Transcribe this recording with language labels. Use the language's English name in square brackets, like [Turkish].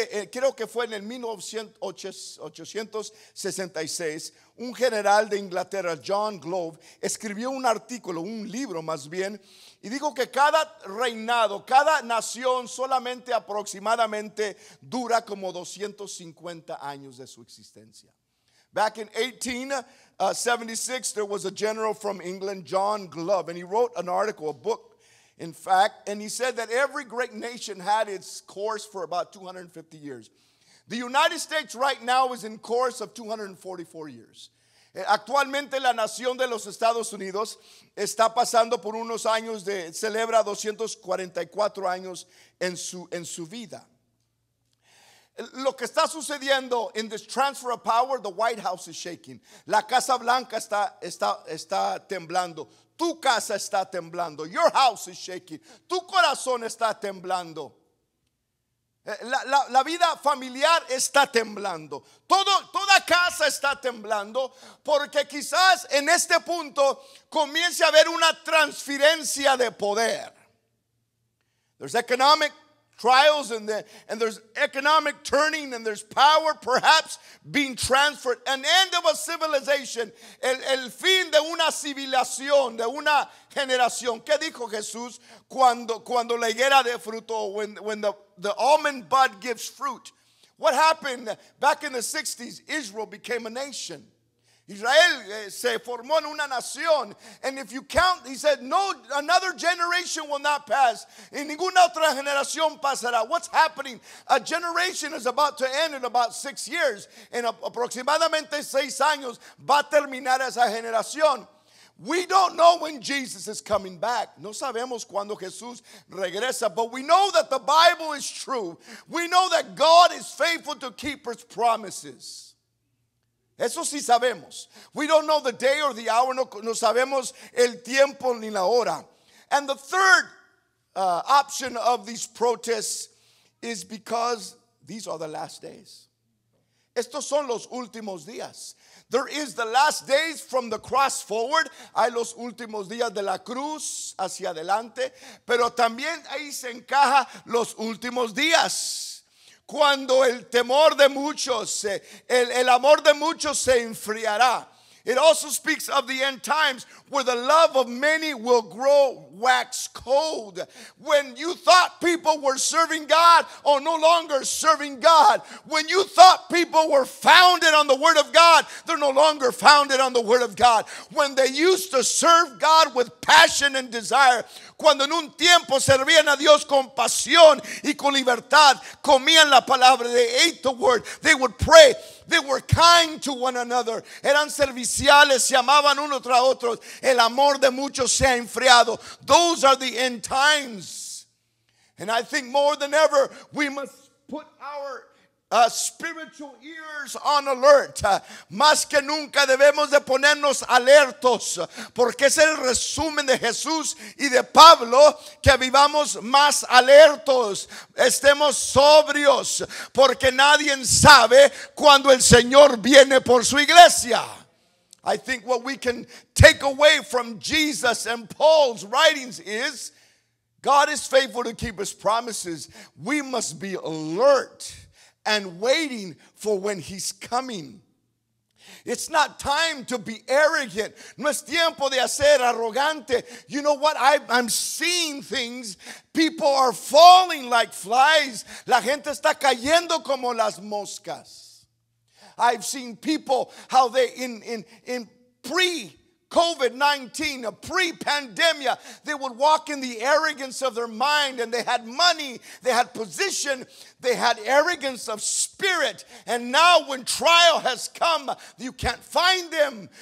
[Spanish] Creo que fue en el 1866, un general de Inglaterra, John Globe, escribió un artículo, un libro más bien, y dijo que cada reinado, cada nación solamente aproximadamente dura como 250 años de su existencia. [English] Back in 1876, there was a general from England, John Globe, and he wrote an article, a book, in fact, and he said that every great nation had its course for about 250 years. The United States right now is in course of 244 years. [Spanish] Actualmente la nación de los Estados Unidos está pasando por unos años celebra 244 años en su vida. Lo que está sucediendo [English] in this transfer of power, the White House is shaking. [Spanish] La Casa Blanca está temblando. Tu casa está temblando. [English] Your house is shaking. [Spanish] Tu corazón está temblando. La vida familiar está temblando. Toda casa está temblando porque quizás en este punto comience a haber una transferencia de poder. [English] There's economic trials and there's economic turning and there's power perhaps being transferred. An end of a civilization. [Spanish] El fin de una civilización, de una generación. ¿Qué dijo Jesús cuando la higuera de fruto, [English] when the almond bud gives fruit? What happened back in the 60s? Israel became a nation. [Spanish] Israel se formó en una nación. [English] And if you count, he said, no, another generation will not pass. [Spanish] Y ninguna otra generación pasará. [English] What's happening? A generation is about to end in about 6 years. [Spanish] En aproximadamente 6 años va a terminar esa generación. [English] We don't know when Jesus is coming back. [Spanish] No sabemos cuándo Jesús regresa, [English] but we know that the Bible is true. We know that God is faithful to keep his promises. [Spanish] Eso sí sabemos. [English] We don't know the day or the hour. [Spanish] No sabemos el tiempo ni la hora. [English] And the third option of these protests is because these are the last days. [Spanish] Estos son los últimos días. [English] There is the last days from the cross forward. [Spanish] Hay los últimos días de la cruz hacia adelante. Pero también ahí se encaja los últimos días. Cuando el temor de muchos, el amor de muchos se enfriará. [English] It also speaks of the end times where the love of many will grow wax cold. When you thought people were serving God or no longer serving God. When you thought people were founded on the Word of God, they're no longer founded on the Word of God. When they used to serve God with passion and desire. [Spanish] Cuando en un tiempo servían a Dios con pasión y con libertad, comían la palabra, [English] they ate the Word, they would pray. They were kind to one another. [Spanish] Eran serviciales, se amaban unos tras otros. El amor de muchos se ha enfriado. [English] Those are the end times. And I think more than ever, we must put our spiritual ears on alert. [Spanish] Más que nunca debemos de ponernos alertos, porque es el resumen de Jesús y de Pablo, que vivamos más alertos, estemos sobrios, porque nadie sabe cuando el Señor viene por su iglesia. [English] I think what we can take away from Jesus and Paul's writings is God is faithful to keep his promises. We must be alert and waiting for when he's coming. It's not time to be arrogant. [Spanish] No es tiempo de hacer arrogante. [English] You know what? I'm seeing things. People are falling like flies. [Spanish] La gente está cayendo como las moscas. [English] I've seen people how they in pre-COVID-19, pre-pandemia, they would walk in the arrogance of their mind, and they had money, they had position, they had arrogance of spirit. And now when trial has come, you can't find them.